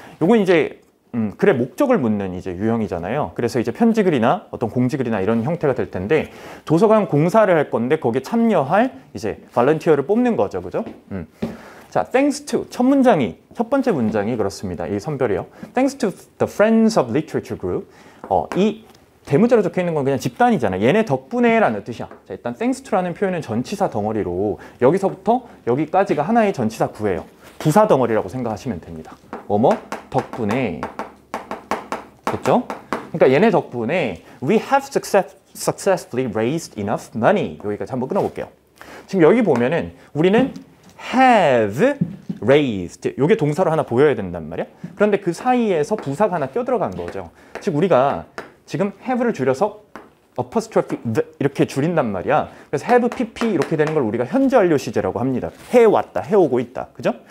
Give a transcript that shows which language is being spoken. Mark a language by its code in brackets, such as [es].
[ko] 요건 이제 글의 목적을 묻는 이제 유형이잖아요. 그래서 이제 편지글이나 어떤 공지글이나 이런 형태가 될 텐데 도서관 공사를 할 건데 거기에 참여할 이제 발런티어를 뽑는 거죠, 그죠? 자, thanks to 첫 번째 문장이 그렇습니다. 이 선별이요. [en] Thanks to the Friends of Literature Group. [ko] 이 대문자로 적혀 있는 건 그냥 집단이잖아요. 얘네 덕분에라는 뜻이야. 자, 일단 thanks to라는 표현은 전치사 덩어리로 여기서부터 여기까지가 하나의 전치사 구예요. 부사 덩어리라고 생각하시면 됩니다. 뭐뭐 덕분에, 됐죠? 그러니까 얘네 덕분에 [en] we have successfully raised enough money. [ko] 여기까지 한번 끊어볼게요. 지금 여기 보면은 우리는 [en] have raised, [ko] 이게 동사로 하나 보여야 된단 말이야. 그런데 그 사이에서 부사가 하나 껴들어간 거죠. 즉 우리가 지금 have를 줄여서 apostrophe 이렇게 줄인단 말이야. 그래서 have pp 이렇게 되는 걸 우리가 현재 완료 시제라고 합니다. 해왔다, 해오고 있다, 그죠?